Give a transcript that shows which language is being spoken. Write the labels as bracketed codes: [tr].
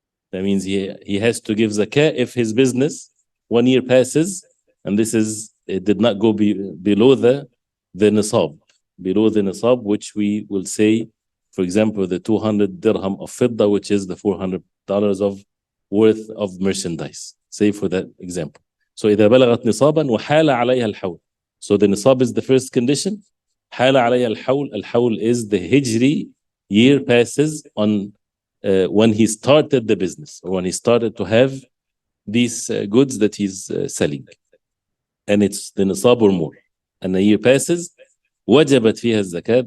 [en] That means he has to give zakah if his business 1 year passes, and it did not go below the nisab, which we will say, for example, the 200 dirham of fidda, which is the $400 of worth of merchandise. Say for that example. [ar] So إذا بلغت نصابا وحال عليها الحول. [en] So the nisab is the first condition. [ar] حال عليها الحول. [en] الحول is the hijri year passes on when he started the business, or when he started to have these goods that he's selling, and it's the nisab or more, and a year passes, [ar] وجبت فيها الزكاة.